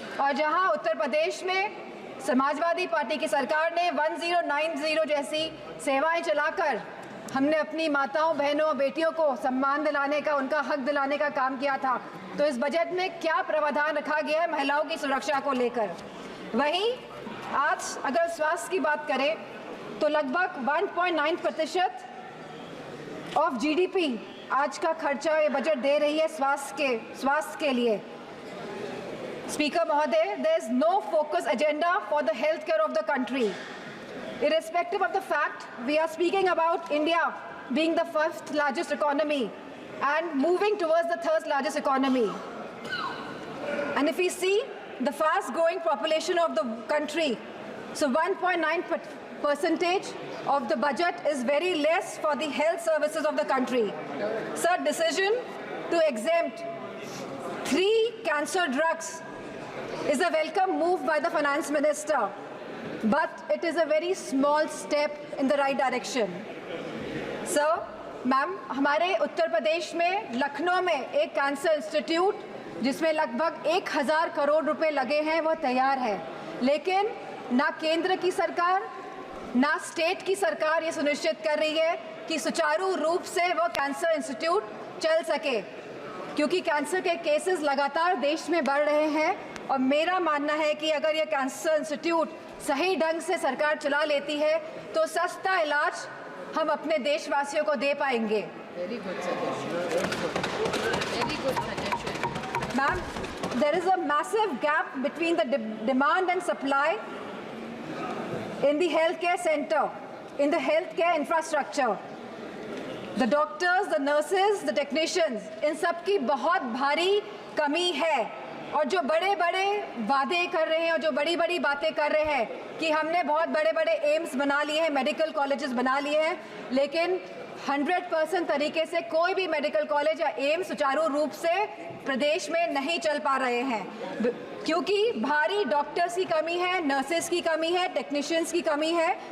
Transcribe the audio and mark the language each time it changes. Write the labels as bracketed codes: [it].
[hi] और जहाँ उत्तर प्रदेश में समाजवादी पार्टी की सरकार ने 1090 जैसी सेवाएं चलाकर हमने अपनी माताओं, बहनों और बेटियों को सम्मान दिलाने का, उनका हक दिलाने का काम किया था, तो इस बजट में क्या प्रावधान रखा गया है महिलाओं की सुरक्षा को लेकर। वहीं आज अगर स्वास्थ्य की बात करें तो लगभग 1.9% ऑफ जीडीपी आज का खर्चा ये बजट दे रही है स्वास्थ्य के लिए। स्पीकर महोदय, [en] there is no focus agenda for the healthcare of the country. Irrespective of the fact we are speaking about India being the 5th largest economy and moving towards the 3rd largest economy. And if we see the fast growing population of the country, so 1.9% of the budget is very less for the health services of the country. Sir, decision to exempt 3 cancer drugs is a welcome move by the finance minister, but it is a very small step in the right direction. [hi] Sir, ma'am, हमारे उत्तर प्रदेश में लखनऊ में एक cancer institute जिसमें लगभग 1000 करोड़ रुपए लगे हैं वो तैयार है, लेकिन ना केंद्र की सरकार ना स्टेट की सरकार ये सुनिश्चित कर रही है कि सुचारू रूप से वो कैंसर इंस्टीट्यूट चल सके, क्योंकि कैंसर के केसेस लगातार देश में बढ़ रहे हैं। और मेरा मानना है कि अगर ये कैंसर इंस्टीट्यूट सही ढंग से सरकार चला लेती है तो सस्ता इलाज हम अपने देशवासियों को दे पाएंगे। [en] Ma'am, there is a massive gap between the demand and supply in the healthcare center, in the healthcare infrastructure. The doctors, the nurses, the technicians, [hi] इन सब की बहुत भारी कमी है। और जो बड़े बड़े वादे कर रहे हैं और जो बड़ी बड़ी बातें कर रहे हैं कि हमने बहुत बड़े बड़े एम्स बना लिए हैं, मेडिकल कॉलेजेस बना लिए हैं, लेकिन 100% तरीके से कोई भी मेडिकल कॉलेज या एम्स सुचारू रूप से प्रदेश में नहीं चल पा रहे हैं, क्योंकि भारी डॉक्टर्स की कमी है, नर्सेस की कमी है, टेक्नीशियंस की कमी है।